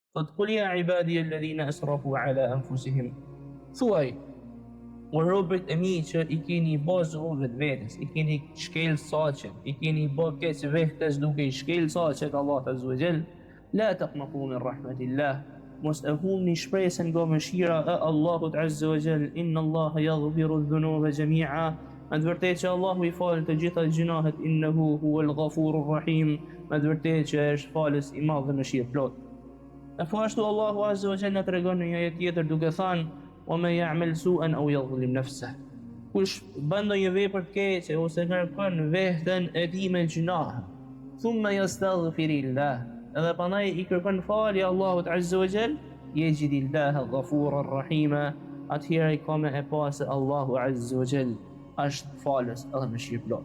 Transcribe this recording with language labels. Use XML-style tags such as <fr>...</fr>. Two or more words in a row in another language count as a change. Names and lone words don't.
<ar>Thot قل يا عبادي الذين أسرفوا على أنفسهم.</ar> <sq>Thuaj, o robët e mi që I keni bazë vetvetes, I keni shkel saqet, I keni bë keq vetes duke I shkel saqet Allah</sq> <ar>عز وجل, لا تقنطوا من رحمة الله.</ar> <sq>Mos e humni shpresën nga mëshira e Allahut</sq> <ar>عز وجل, إن الله يغفر الذنوب جميعا.</ar> <sq>Me të vërtetë që Allahu I falë të gjitha gjunahet,</sq> <ar>إنه هو الغفور الرحيم.</ar> <sq>Me të vërtetë që është falës I madh dhe mëshirë plot. E po ashtu Allahu</sq> <ar>عز وجل</ar> <sq>tregon në një ajet tjetër duke thënë:</sq> <ar>"ومن يعمل سوءا أو يظلم نفسه."</ar> <sq>Kush bën ndonjë vepër të keqe ose kërkon veten e tij me gjunah,</sq> <ar>ثم يستغفر الله,</ar> <sq>edhe pastaj I kërkon falje Allahut</sq> <ar>عز وجل, يجد الله غفورا رحيما,</ar> <sq>atëherë I ka me e pa se Allahu</sq> <ar>عز وجل</ar> <sq>është falës edhe mëshirë plot.</sq>